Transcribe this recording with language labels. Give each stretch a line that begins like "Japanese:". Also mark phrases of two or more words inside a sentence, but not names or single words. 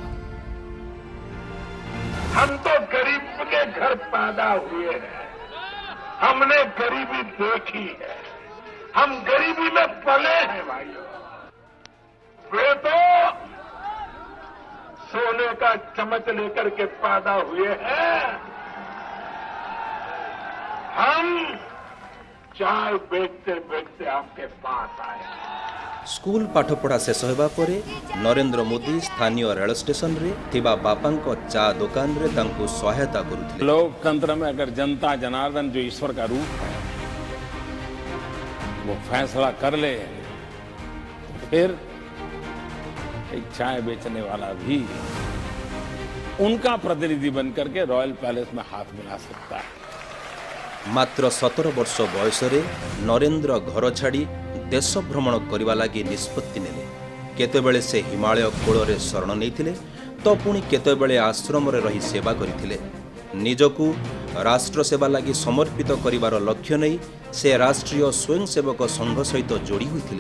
Hindi: हम तो गरीब के घर पैदा हुए हैं, हमने गरीबी देखी है, हम गरीबी में पले हैं भाइयों। वे तो सोने का चम्मच लेकर के पैदा हुए हैं, हम चाय बेचते बेचते आपके पास आए।
Odia: ସ୍କୁଲ ପାଠପଢ଼ା ଶେଷ ହେବା ପରେ ନରେନ୍ଦ୍ର ମୋଦି ସ୍ଥାନୀୟ ରେଳ ଷ୍ଟେସନରେ ଥିବା ବାପାଙ୍କ ଚା ଦୋକାନରେ ତାଙ୍କୁ ସହାୟତା କରୁଥିଲେ।
Hindi: लोकतंत्र में अगर जनता जनार्दन जो ईश्वर का रूप है वो फैसला कर ले तो फिर एक चाय बेचने वाला भी उनका प्रतिनिधि बनकर के
English: royal palace
Hindi: में हाथ मिला सकता है।
Odia: ମାତ୍ର 17 ବର୍ଷ ବୟସରେ ନରେନ୍ଦ୍ର ଘର ଛାଡ଼ି ଦେଶ ଭ୍ରମଣ କରିବା ଲାଗି ନିଷ୍ପତ୍ତି ନେଲେ। କେତେବେଳେ ସେ ହିମାଳୟ କୋଳରେ ଶରଣ ନେଇଥିଲେ ତ ପୁଣି କେତେବେଳେ ଆଶ୍ରମରେ ରହି ସେବା କରିଥିଲେ। ନିଜକୁ ରାଷ୍ଟ୍ର ସେବା ଲାଗି ସମର୍ପିତ କରିବାର ଲକ୍ଷ୍ୟ ନେଇ ସେ ରାଷ୍ଟ୍ରୀୟ ସ୍ୱୟଂସେବକ ସଂଘ ସହିତ ଯୋଡ଼ି ହୋଇଥିଲେ।